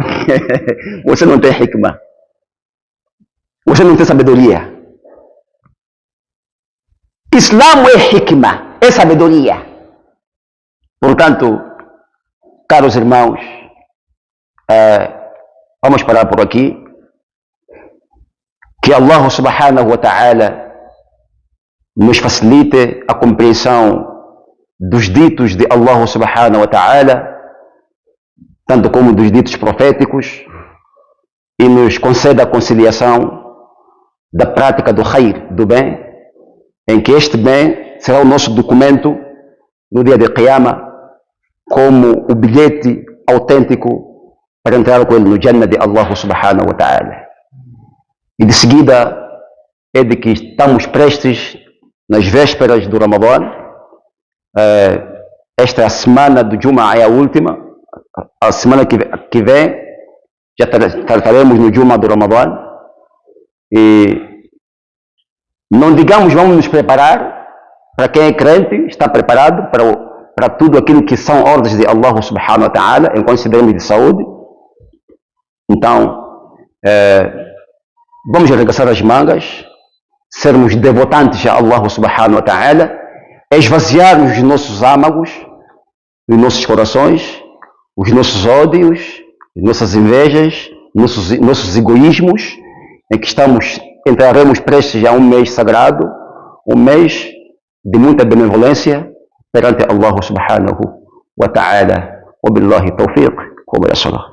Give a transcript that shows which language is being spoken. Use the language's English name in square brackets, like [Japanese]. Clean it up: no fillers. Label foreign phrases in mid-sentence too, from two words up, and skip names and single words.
[Portuguese] Você não tem hikmah. Você não tem sabedoria. Islã é hikmah, é sabedoria. Portanto, caros irmãos, vamos parar por aqui. Que [Arabic] الله سبحانه وتعالى [Portuguese] nos facilite a compreensão dos ditos de [Arabic] الله سبحانه وتعالى, [Portuguese] tanto como dos ditos proféticos, e nos conceda a conciliação da prática do khair, do bem, em que este bem será o nosso documento no dia de Qiyamah, como o bilhete autêntico para entrar com ele no Jannah de [Arabic] الله سبحانه وتعالى. [Portuguese] E de seguida é de que estamos prestes nas vésperas do Ramadã. Esta é a semana do Jum'ah, é a última. A semana que vem já trataremos no Jum'ah do Ramadã. E não digamos vamos nos preparar. Para quem é crente, está preparado para tudo aquilo que são ordens de [Arabic] الله سبحانه وتعالى, [Portuguese] em consideramos de saúde. Então, vamos arregaçar as mangas, sermos devotantes a [Arabic] الله سبحانه وتعالى, [Portuguese] esvaziarmos os nossos âmagos, os nossos corações, os nossos ódios, as nossas invejas, nossos egoísmos, em que entraremos prestes a um mês sagrado, um mês de muita benevolência perante [Arabic] الله سبحانه وتعالى. وبالله توفيق وبالله صلاح.